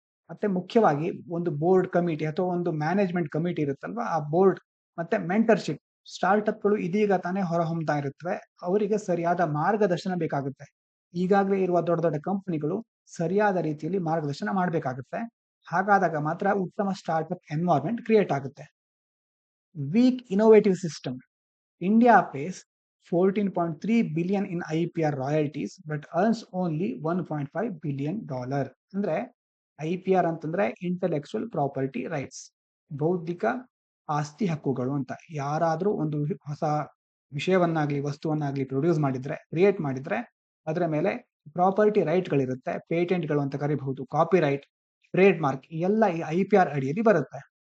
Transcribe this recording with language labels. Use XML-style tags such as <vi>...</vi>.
<kn>ಮತ್ತೆ ಮುಖ್ಯವಾಗಿ ಒಂದು ಬೋರ್ಡ್ ಕಮಿಟಿ ಅಥವಾ ಒಂದು ಮ್ಯಾನೇಜ್ಮೆಂಟ್ ಕಮಿಟಿ ಇರುತ್ತಲ್ವಾ, ಆ ಬೋರ್ಡ್ ಮತ್ತೆ ಮೆಂಟರ್ಶಿಪ್. ಸ್ಟಾರ್ಟ್ಅಪ್ಗಳು ಇದೀಗ ತಾನೇ ಹೊರಹೊಮ್ತಾ ಇರುತ್ತವೆ, ಅವರಿಗೆ ಸರಿಯಾದ ಮಾರ್ಗದರ್ಶನ ಬೇಕಾಗುತ್ತೆ. ಈಗಾಗಲೇ ಇರುವ ದೊಡ್ಡ ದೊಡ್ಡ ಕಂಪನಿಗಳು ಸರಿಯಾದ ರೀತಿಯಲ್ಲಿ ಮಾರ್ಗದರ್ಶನ ಮಾಡಬೇಕಾಗುತ್ತೆ. ಹಾಗಾದಾಗ ಮಾತ್ರ ಉತ್ತಮ ಸ್ಟಾರ್ಟ್ಅಪ್ ಎನ್ವೈರನ್ಮೆಂಟ್ ಕ್ರಿಯೇಟ್ ಆಗುತ್ತೆ.</kn> <en>Weak innovative system. India pays $14.3 billion in IPR royalties but earns only $1.5 billion.</en> <kn>ಅಂದ್ರೆ IPR ಅಂತಂದ್ರೆ ಇಂಟೆಲೆಕ್ಚುಯಲ್ ಪ್ರಾಪರ್ಟಿ ರೈಟ್ಸ್, ಬೌದ್ಧಿಕ ಆಸ್ತಿ ಹಕ್ಕುಗಳು ಅಂತ. ಯಾರಾದ್ರೂ ಒಂದು ಹೊಸ ವಿಷಯವನ್ನಾಗ್ಲಿ ವಸ್ತುವನ್ನಾಗ್ಲಿ ಪ್ರೊಡ್ಯೂಸ್ ಮಾಡಿದ್ರೆ, ಕ್ರಿಯೇಟ್ ಮಾಡಿದ್ರೆ ಅದರ ಮೇಲೆ ಪ್ರಾಪರ್ಟಿ ರೈಟ್ಗಳಿರುತ್ತೆ. ಪೇಟೆಂಟ್ಗಳು ಅಂತ ಕರಿಬಹುದು, ಕಾಪಿ ರೈಟ್, ಟ್ರೇಡ್ ಮಾರ್ಕ್ ಎಲ್ಲ ಈ IPR ಅಡಿಯಲ್ಲಿ ಬರುತ್ತೆ.</kn>